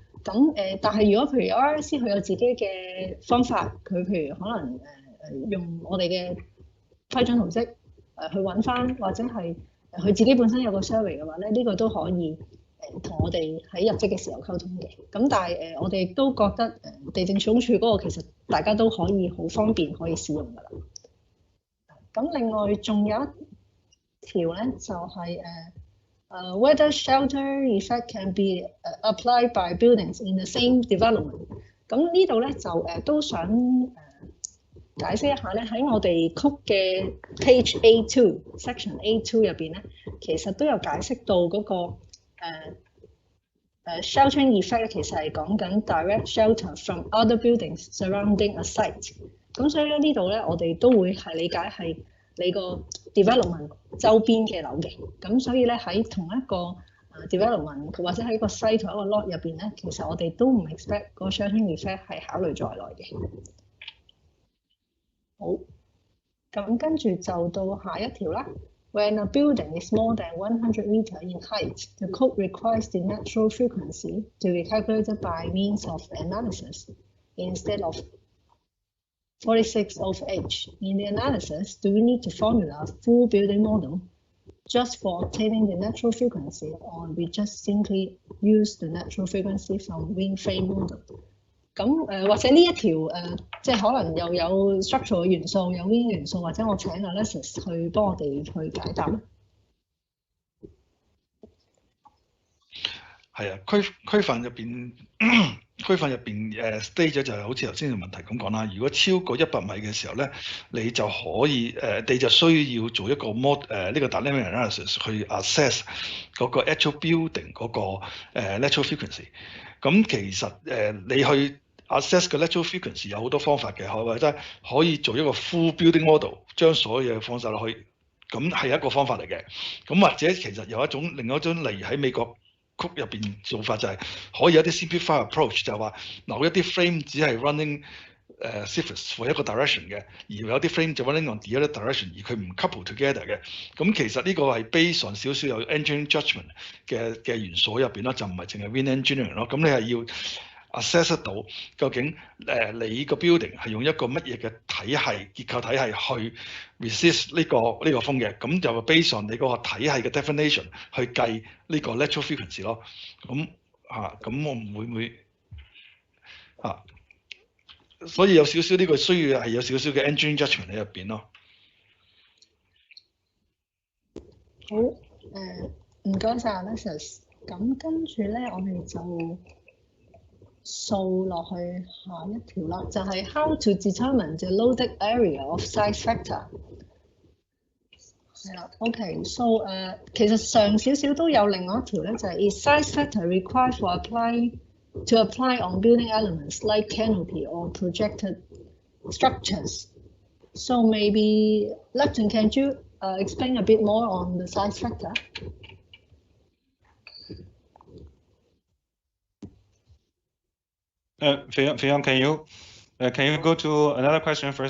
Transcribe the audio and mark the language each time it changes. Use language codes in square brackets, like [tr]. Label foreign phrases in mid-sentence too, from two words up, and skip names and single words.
[yue] 咁但係如果譬如 RIC 佢有自己嘅方法，佢譬如可能用我哋嘅批准圖則去揾翻，或者係佢自己本身有個 survey 嘅話咧，呢個都可以同我哋喺入職嘅時候溝通嘅。咁但係我哋亦都覺得地政總署嗰個其實大家都可以好方便可以使用㗎啦。咁另外仲有一條咧就係 [en] whether shelter effect can be applied by buildings in the same development。 [yue] 咁呢度咧就都想解釋一下咧，喺我哋曲嘅 [en] page A2 section A2 [yue] 入邊咧，其實都有解釋到嗰個 [en] sheltering effect [yue] 咧，其實係講緊 [en] direct shelter from other buildings surrounding a site。 [yue] 咁所以咧呢度咧，我哋都會係理解係你個 development 周邊嘅樓嘅。咁所以咧喺同一個development 或者喺個 site 同一個 lot 入邊咧，其實我哋都唔 expect 個 [en] sheltering effect [yue] 係考慮在內嘅。好，咁跟住就到下一條啦。 [en] When a building is more than 100 meters in height, the code requires the natural frequency to be calculated by means of analysis instead of 46 of H. In the analysis, do we need to formula a full building model just for obtaining the natural frequency, or we just simply use the natural frequency from wind frame model? [yue] 咁或者呢一條即係可能又有 structural 嘅元素，有 wind 元素，或者我請 Alexis 去幫我哋去解答咧。係啊，區份入邊state 咗就係好似頭先嘅問題咁講啦。如果超過100米嘅時候咧，你就可以你就需要做一個呢個 [en] dynamic analysis [yue] 去 assess 嗰個 [en] actual building [yue] 嗰個 [en] natural frequency。 [yue] 咁其實你去assess 個 [en] lateral frequency [yue] 有好多方法嘅，或者可以做一個 [en] full building model， [yue] 將所有嘢放晒落去，咁係一個方法嚟嘅。咁或者其實有另外一種，例如喺美國曲入邊做法就係可以有啲 [en] simplify approach， [yue] 就係話某一啲 frame 只係 [en] running surface for [yue] 一個 direction 嘅，而有啲 frame 就 [en] running on the other direction， [yue] 而佢唔 [en] couple together [yue] 嘅。咁其實呢個係 [en] based on [yue] 少少有 [en] engineering judgment [yue] 嘅元素入邊咯，就唔係淨係 [en] wind engineering [yue] 咯。咁你係要assess 得到究竟你個 building 係用一個乜嘢嘅體系結構體系去 resist 呢個風嘅，咁就 [en] based on [yue] 你嗰個體系嘅 definition 去計呢個 [en] lateral frequency [yue] 咯。咁我唔會所以有少少呢個需要係有少少嘅 [en] engineering judgment [yue] 喺入邊咯。好，唔該晒 Alexis。咁跟住咧，我哋就掃落去下一條啦，就係 [en] how to determine the loaded area of size factor。 [yue] 係啦 ，OK，so 其實上少少都有另外一條咧，就係 [en] is size factor required for to apply on building elements like canopy or projected structures. So maybe Lepton, can you explain a bit more on the size factor? Fion, can you go to another question first?